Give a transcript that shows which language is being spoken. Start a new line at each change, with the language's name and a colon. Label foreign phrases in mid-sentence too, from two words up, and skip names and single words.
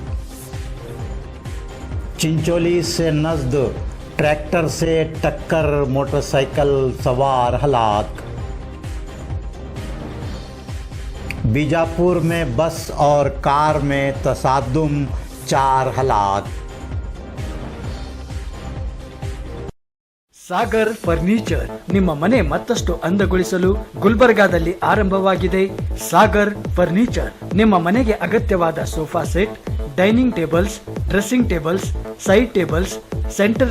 Urdu: چنچولی سے نزد ٹریکٹر سے ٹکر، موٹرسائیکل سوار ہلاک. بیجاپور میں بس اور کار میں تصادم، 4 ہلاک.
Kannada: ಸಾಗರ್ ಫರ್ನಿಚರ್ ನಿಮ್ಮ ಮನೆ ಮತ್ತಷ್ಟು ಅಂದಗೊಳಿಸಲು ಗುಲ್ಬರ್ಗಾದಲ್ಲಿ ಆರಂಭವಾಗಿದೆ. ಸಾಗರ್ ಫರ್ನಿಚರ್ ನಿಮ್ಮ ಮನೆಗೆ ಅಗತ್ಯವಾದ
English: sofa set, dining tables, dressing tables, side tables, center